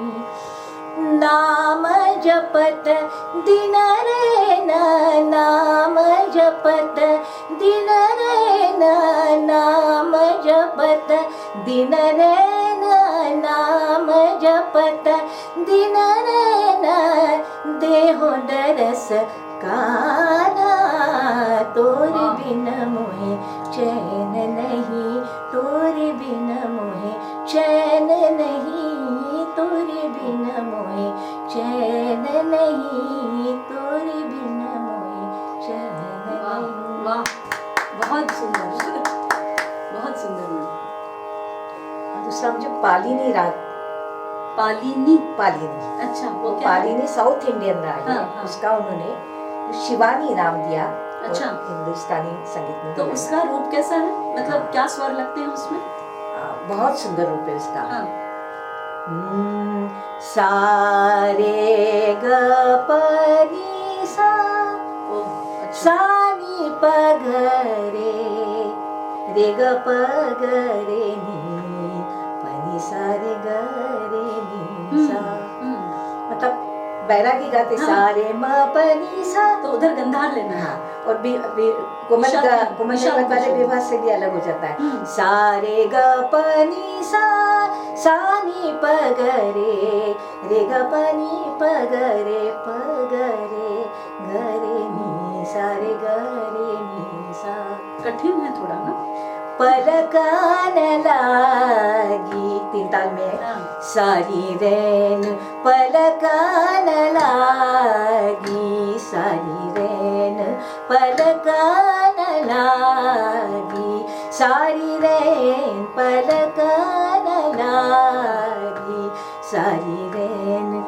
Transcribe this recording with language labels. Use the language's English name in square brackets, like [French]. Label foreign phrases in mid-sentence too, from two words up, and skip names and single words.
[Hindi] नाम जपत दिन रैन, नाम जपत दिन रैन, नाम जपत दिन रैन, दिन नैना देहो दरस काना, तोरे बिन मोहे चैन नहीं, तोरे बिन मोहे चैन नहीं, तोरे बिन मोहे चैन नहीं, तोरे बिन मोहे चैन नहीं। वाह, बहुत सुंदर, बहुत सुंदर मैम। और दूसरा मुझे पालिनी राग, पालिनी, पालिनी, अच्छा वो क्या है? पालिनी साउथ इंडियन राग है। हाँ, हाँ। उसका उन्होंने शिवानी नाम दिया। और अच्छा। हिंदुस्तानी संगीत में तो दिया। उसका रूप कैसा है, मतलब क्या स्वर लगते हैं उसमें? बहुत सुंदर रूप है उसका। हाँ। सा रे ग प नि सा, ओ, अच्छा। सा नि प ग रे ग प ग रे नि, प नि सा रे ग रे नि सा। मतलब बैरागी गाते हाँ। सा रे म प नि सा। तो उधर गंधार लेना है। हाँ, और कोमल विशाल वाले विशाल। विवाह से भी अलग हो जाता है। सा रे ग प नि सा, सा नि प ग रे ग प नि प ग रे ग रे नि सा रे ग रे नि सा। कठिन है थोड़ा ना। पलकान लागी, तीन ताल में है। हाँ। सारी रैन पलकान लागी, सारी रैन पलकान लागी, सारी रैन पलकान लागी, सारी रैन।